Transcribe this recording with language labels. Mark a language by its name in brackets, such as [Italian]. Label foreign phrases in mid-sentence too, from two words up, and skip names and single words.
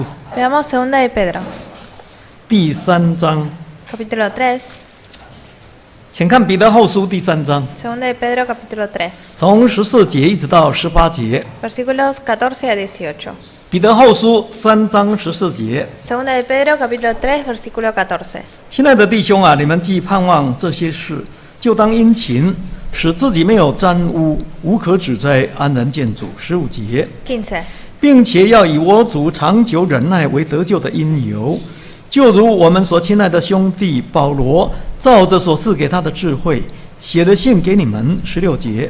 [Spanish] Veamos segunda de Pedro, [Chinese] 第3章， [Spanish] capítulo 3. [Chinese] 请看彼得后书第3章， [Spanish] Segunda de Pedro, capítulo 3. [Chinese] 从14节一直到18节。 [Spanish] Versículos 14 a 18. [Chinese] 彼得后书3章14节。 [Spanish] Segunda de Pedro, capítulo 3, versículo 14. [Chinese] 亲爱的弟兄啊，你们既盼望这些事，就当殷勤，使自己没有沾污，无可指摘，安然见主。15节。 15. 并且要以我主长久忍耐为得救的因由，就如我们所亲爱的兄弟保罗照着所赐给他的智慧写了信给你们。16节。